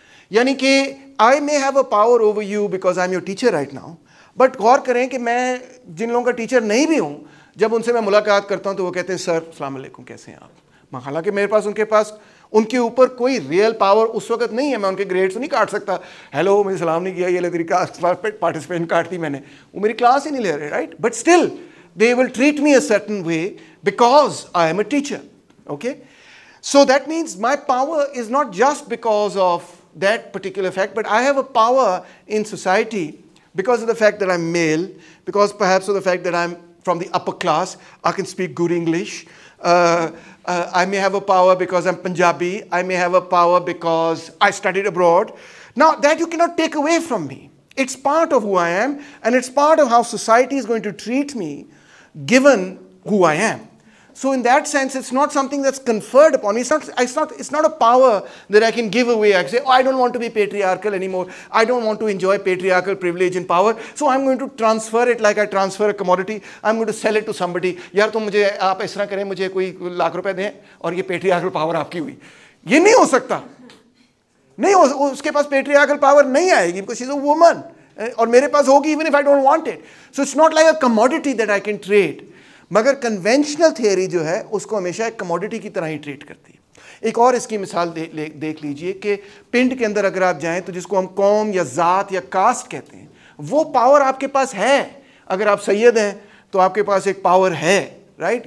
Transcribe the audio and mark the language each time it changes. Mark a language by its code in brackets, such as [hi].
[ur] یعنی کہ [en] I may have a power over you because I am your teacher right now, [ur] but غور کریں کہ میں جن لوگوں کا ٹیچر نہیں بھی ہوں, جب ان سے میں ملاقات کرتا ہوں تو وہ کہتے ہیں سر السلام علیکم کیسے ہیں آپ. حالانکہ میرے پاس ان کے اوپر کوئی ریئل پاور اس وقت نہیں ہے, میں ان کے گریڈس نہیں کاٹ سکتا, ہیلو مجھے سلام نہیں کیا, یہ لے تیری پارٹیسپینٹ کاٹ دی میں نے, وہ میری کلاس ہی نہیں لے رہے, right. [en] But still they will treat me a certain way because I am a teacher. Okay? So that means my power is not just because of that particular fact, but I have a power in society because of the fact that I'm male, because perhaps of the fact that I'm from the upper class, I can speak good English. I may have a power because I'm Punjabi. I may have a power because I studied abroad. Now that you cannot take away from me. It's part of who I am, and it's part of how society is going to treat me given who I am. So in that sense, it's not something that's conferred upon me. It's not a power that I can give away. I can say, oh, I don't want to be patriarchal anymore. I don't want to enjoy patriarchal privilege and power. So I'm going to transfer it like I transfer a commodity. I'm going to sell it to somebody. [ur] یار تم مجھے آپ اس طرح کریں, مجھے کوئی ₹1,00,000 دیں اور یہ patriarchal power آپ کی ہوئی. یہ نہیں ہو سکتا. نہیں اس کے پاس patriarchal power نہیں آئے گی [en] because she's a woman. [ur] اور میرے پاس ہوگی [en] even if I don't want it. So it's not like a commodity that I can trade. [ur] مگر کنونشنل تھیوری جو ہے اس کو ہمیشہ ایک کموڈیٹی کی طرح ہی ٹریٹ کرتی ہے. ایک اور اس کی مثال دیکھ لیجئے کہ پنڈ کے اندر اگر آپ جائیں تو جس کو ہم قوم یا ذات یا کاسٹ کہتے ہیں, وہ پاور آپ کے پاس ہے. اگر آپ سید ہیں تو آپ کے پاس ایک پاور ہے, رائٹ.